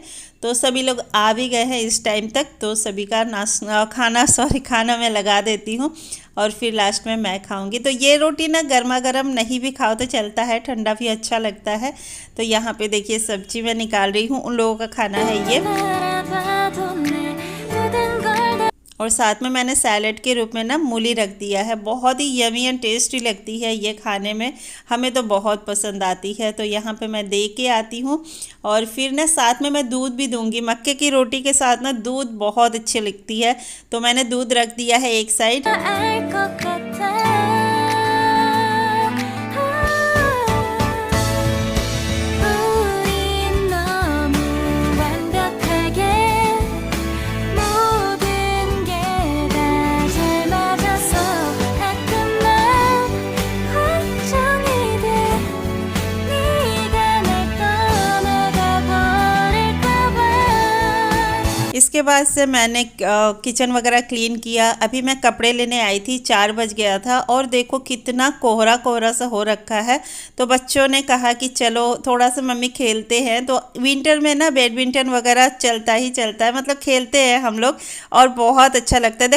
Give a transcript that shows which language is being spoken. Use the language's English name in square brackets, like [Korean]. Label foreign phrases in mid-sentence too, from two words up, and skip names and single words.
[Hindi] तो सभी लोग आ भी गए हैं इस टाइम तक, तो सभी का खाना मैं लगा देती हूँ और फिर लास्ट में मैं खाऊंगी। तो ये रोटी ना गर्मा गर्म नहीं भी खाओ तो चलता है, ठंडा भी अच्छा लगता है। तो यहाँ पे देखिए सब्जी मैं निकाल रही हूँ, उन लोगों का खाना है ये। [Korean] 바라봐도 내 모든 걸 [Hindi] और साथ में मैंने सैलेड के रूप में ना मूली रख दिया है, बहुत ही [English] yummy and tasty [Hindi] लगती है ये खाने में, हमें तो बहुत पसंद आती है। तो यहाँ पे मैं दे के आती हूँ और फिर ना साथ में मैं दूध भी दूंगी। मक्के की रोटी के साथ ना दूध बहुत अच्छी लगती है, तो मैंने दूध रख दिया है एक साइड। [Korean] 알 것 같아 우린 너무 완벽하게 모든 게 다 잘 맞아서 가끔만 걱정이 돼 네가 날 떠나가 버릴까 봐 [Hindi] इसके बाद से मैंने किचन वगैरह क्लीन किया। अभी मैं कपड़े लेने आई थी, 4 बज गया था और देखो कितना कोहरा कोहरा सा हो रखा है। तो बच्चों ने कहा कि चलो थोड़ा सा मम्मी खेलते हैं। तो विंटर में ना बैडमिंटन वगैरह चलता ही चलता है, मतलब खेलते हैं हम लोग और बहुत अच्छा लगता है।